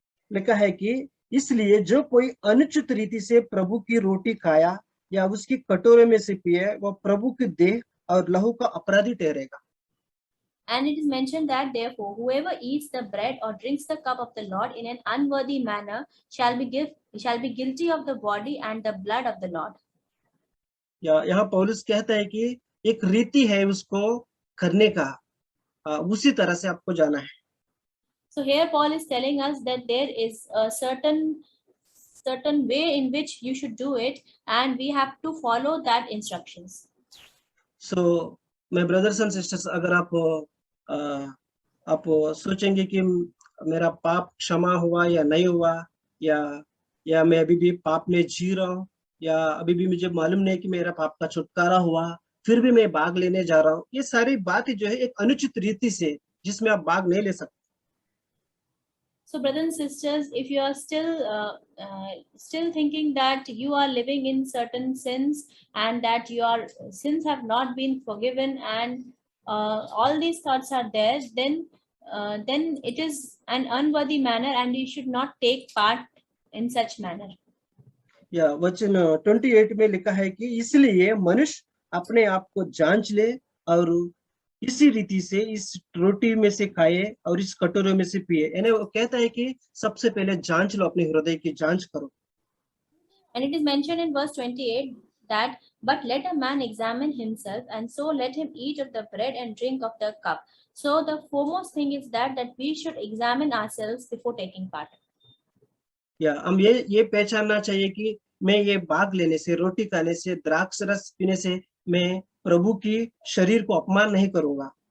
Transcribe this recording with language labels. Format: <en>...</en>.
<hi>लिखा है कि इसलिए जो कोई अनुचित रीति से प्रभु की रोटी खाया या उसकी कटोरे में से पिए वह प्रभु की देह और लहू का अपराधी ठहरेगा।</hi> <en>And it is mentioned that therefore whoever eats the bread or drinks the cup of the Lord in an unworthy manner shall be guilty of the body and the blood of the Lord.</en> <hi>या यहाँ पौलुस कहता है कि एक रीति है उसको करने का, उसी तरह से आपको जाना है।</hi> <en>So here Paul is telling us that there is a certain way in which you should do it, and we have to follow that instructions. So my brothers and sisters,</en> <hi>अगर आप सोचेंगे कि मेरा पाप क्षमा हुआ या नहीं हुआ, या मैं अभी भी पाप में जी रहा हूँ, या अभी भी मुझे मालूम नहीं कि मेरा पाप का छुटकारा हुआ फिर भी मैं भाग लेने जा रहा हूँ, ये सारी बातें जो है एक अनुचित रीति से जिसमें आप भाग नहीं ले सकते।</hi> <en>So brothers and sisters, if you are still thinking that you are living in certain sins and that your sins have not been forgiven and all these thoughts are there, then it is an unworthy manner and you should not take part in such manner.</en> <hi>या वचन 28 में लिखा है कि इसलिए मनुष्य अपने आप को जांच ले और इसी रीति से इस रोटी में से खाए और इस कटोरे में से पिए। यानी वो कहता है कि सबसे पहले जांच लो, अपने हृदय की जांच करो।</hi> <en>And it is mentioned in verse 28 that but let a man examine himself and so let him eat of the bread and drink of the cup. So the foremost thing is that we should examine ourselves before taking part.</en> <hi>या हम ये पहचानना चाहिए कि मैं ये भाग लेने से, रोटी खाने से, द्राक्ष रस पीने से मैं प्रभु की शरीर को अपमान नहीं करूंगा।</hi>